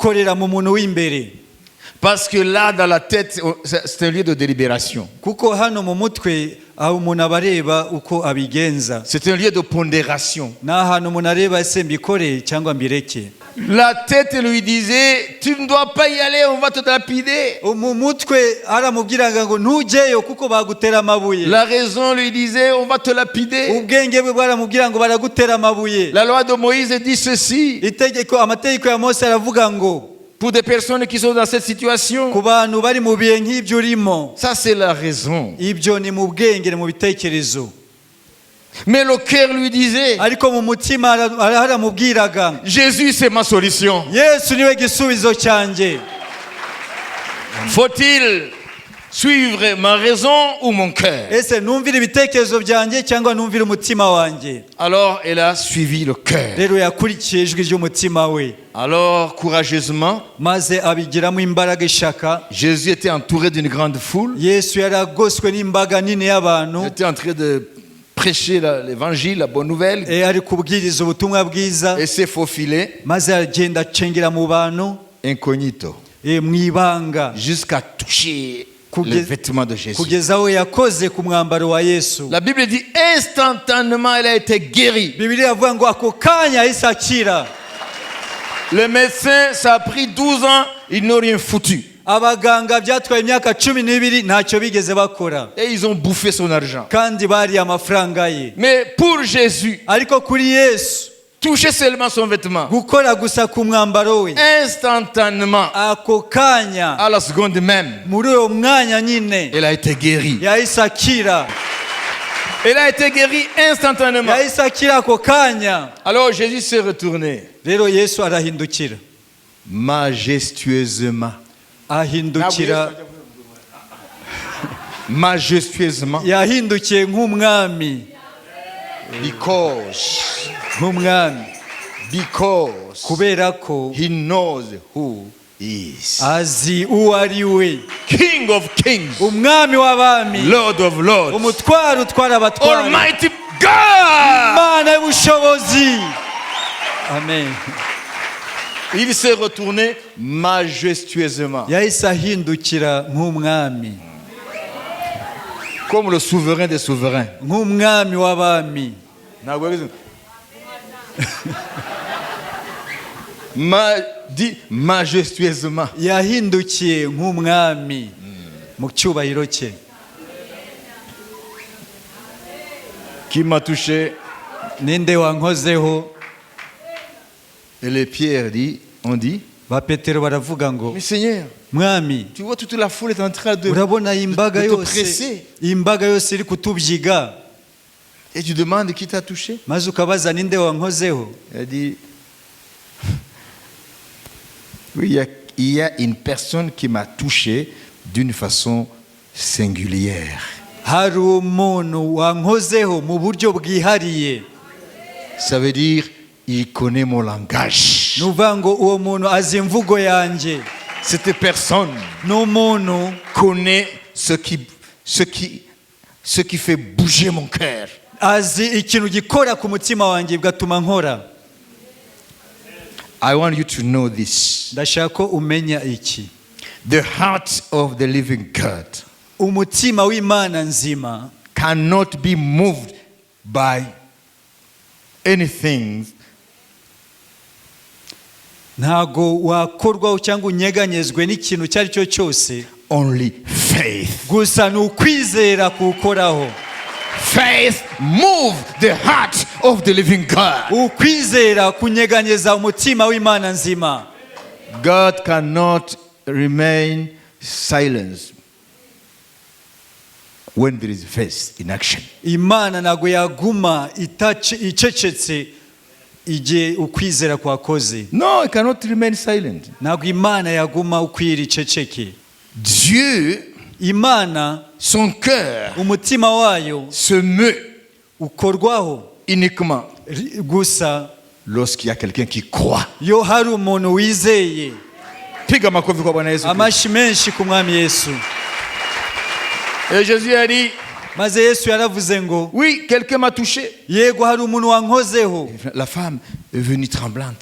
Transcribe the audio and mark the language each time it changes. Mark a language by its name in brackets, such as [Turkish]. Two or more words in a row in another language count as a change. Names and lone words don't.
[French] Parce que là, dans la tête, c'est un lieu de délibération. C'est un lieu de pondération. La tête lui disait, tu ne dois pas y aller, on va te lapider. [Kinyarwanda] mu mutwe aramubwiraga ngo ntujyeyo kuko bagutera amabuye. [French] La raison lui disait, on va te lapider. [Kinyarwanda] ubwenge bwe bwaramubwira ngo baragutera amabuye. [French] La loi de Moïse dit ceci. [Kinyarwanda] Amategeko ya Mose aravuga ngo [French] Pour des personnes qui sont dans cette situation, [Kinyarwanda] ku bantu bari mu bihe nk'ibyo urimo, [French] ça c'est la raison. [Kinyarwanda] ibyo ni mu bwenge, ni mu bitekerezo. [French] Mais le cœur lui disait, [Kinyarwanda] ariko mu mutima haramubwiraga [French] Jésus c'est ma solution. [Kinyarwanda] Yesu niwe gisubizo cyanjye. [French] Faut-il suivre ma raison ou mon cœur? [Kinyarwanda] Ese numvira ibitekerezo byanjye cyangwa numvira umutima wanjye? [French] Alors elle a suivi le cœur. [Kinyarwanda] Rero yakurikiye ijwi ry'umutima we, [French] Alors courageusement, [Kinyarwanda] maze abigiramo imbaraga ishaka. [French] Jésus était entouré d'une grande foule. [Kinyarwanda] Yesu yaragoswe n'imbaga nini y'abantu. [French] Il était en train de prêcher l'évangile, la bonne nouvelle, [Kinyarwanda] ari kubwiriza ubutumwa bwiza, [French] et s'est faufilé [Kinyarwanda] maze agenda acengera mu bantu [French] incognito [Kinyarwanda] mu ibanga [French] jusqu'à toucher le vêtement de Jésus. [Kinyarwanda] kugeza aho yakoze ku mwambaro wa Yesu. [French] La Bible dit instantanément elle a été guérie. [Kinyarwanda] Bibiliya avuga ngo ako kanya yahise akira. [French] Le médecin, ça a pris 12 ans, ils n'ont rien foutu. [Kinyarwanda] Abaganga byatwaye imyaka 12 ntacyo bigeze bakora, [French] Et ils ont bouffé son argent. [Kinyarwanda] kandi bari amafaranga ye. [French] Mais pour Jésus, [Kinyarwanda] Ariko kuri Yesu, [French] toucher seulement son vêtement, [Kinyarwanda] gukora gusa ku mwambaro we, [French] instantanément, [Kinyarwanda] ako kanya, [French] à la seconde même, [Kinyarwanda] muri uwo mwanya nyine [French] elle a été guérie. [Kinyarwanda] yahise akira. [French] Elle a été guérie instantanément. [Kinyarwanda] Yahise akira ako kanya. [French] Alors Jésus s'est retourné [Kinyarwanda] Rero Yesu arahindukira, [French] majestueusement. Majestueusement. [Kinyarwanda] yahindukiye nk'umwami, nk'umwami, kubera ko [English] he knows who he is. [Kinyarwanda] azi uwo ari we, [English] King of kings, [Kinyarwanda] umwami w'abami, [English] Lord of lords, [Kinyarwanda] umutware utwara abatware, [English] Almighty God. [Kinyarwanda] Imana y'ubushobozi. Amen. [French] Il s'est retourné majestueusement, [Kinyarwanda] Yahise ahindukira nk'umwami, [French] comme le souverain des souverains. [Kinyarwanda] nk'umwami w'abami. [French] Dit majestueusement. [Kinyarwanda] Yahindukiye nk'umwami mu cyubahiro cye. [French] Qui m'a touché? [Kinyarwanda] Ninde wankozeho? [French] Et les pierres ont dit, [Kinyarwanda] Ba Petero baravuga ngo, [French] mais Seigneur, [Kinyarwanda] mwami, [French] tu vois toute la foule est en train de [Kinyarwanda] urabona imbaga [French] te [Kinyarwanda] yose, [French] presser. [Kinyarwanda] imbaga yose iri kutubyiga, [French] Et tu demandes qui t'a touché? [Kinyarwanda] maze ukabaza ninde wankozeho? [French] Elle dit, oui, il y a une personne qui m'a touché d'une façon singulière. [Kinyarwanda] Hari umuntu wankozeho mu buryo bwihariye. [French] Ça veut dire, il connaît mon langage. [Kinyarwanda] Nuvuga ngo uwo muntu azi imvugo yanjye. [French] Cette personne [Kinyarwanda] N'umuntu [French] connaît ce qui fait bouger mon cœur. [Kinyarwanda] azi ikintu gikora ku mutima wanjye bigatuma nkora. [English] I want you to know this. [Kinyarwanda] Ndashaka ko umenya iki. [English] The heart of the living God [Kinyarwanda] Umutima w'Imana nzima [English] cannot be moved by anything [Kinyarwanda] ntago wakorwaho cyangwa unyeganyezwe n'ikintu icyo ari cyo cyose, [English] only faith. [Kinyarwanda] gusa ni ukwizera kuwukoraho. [English] Faith move the heart of the living God. [Kinyarwanda] Ukwizera kunyeganyeza umutima w'Imana nzima. [English] God cannot remain silent when there is faith in action. [Kinyarwanda] Imana ntago yaguma icecetse igihe ukwizera kwakoze. [English] No, it cannot remain silent. [Kinyarwanda] Ntago Imana yaguma ukwira iceceke. [French] Dieu, [Kinyarwanda] Imana, [French] son cœur [Kinyarwanda] umutima wayo [French] se meut [Kinyarwanda] ukorwaho [French] uniquement [Kinyarwanda] gusa [French] lorsqu'il y a quelqu'un qui croit. [Kinyarwanda] yo hari umuntu wizeye. [Swahili] Piga makofi kwa Bwana Yesu. [Kinyarwanda] Amashi menshi ku mwami Yesu. [French] Et Jésus a dit, [Kinyarwanda] Maze Yesu yaravuze ngo, [French] oui, quelqu'un m'a touché. [Kinyarwanda] yego hari umuntu wankozeho. [French] La femme est venue tremblante.